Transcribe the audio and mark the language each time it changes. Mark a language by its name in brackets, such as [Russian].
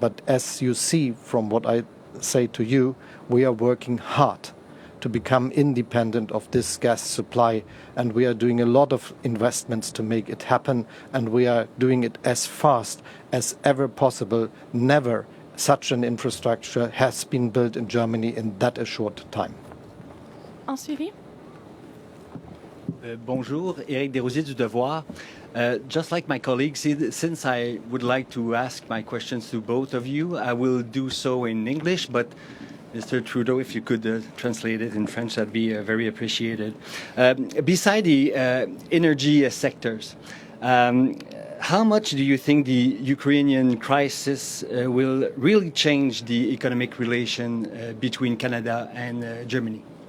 [English] But as you see from what I say to you, we are working hard to become independent of this gas supply, and we are doing a lot of investments to make it happen, and we are doing it as fast as ever possible. Never such an infrastructure has been built in Germany in that a short time. [French] En suivi. Bonjour, Éric Desrosiers du Devoir. [English] Just like my colleagues, since I would like to ask my questions to both of you, I will do so in English, but Mr. Trudeau, if you could translate it in French, that'd be very appreciated. Beside the energy sectors, how much do you think the Ukrainian crisis will really change the economic relation between Canada and Germany?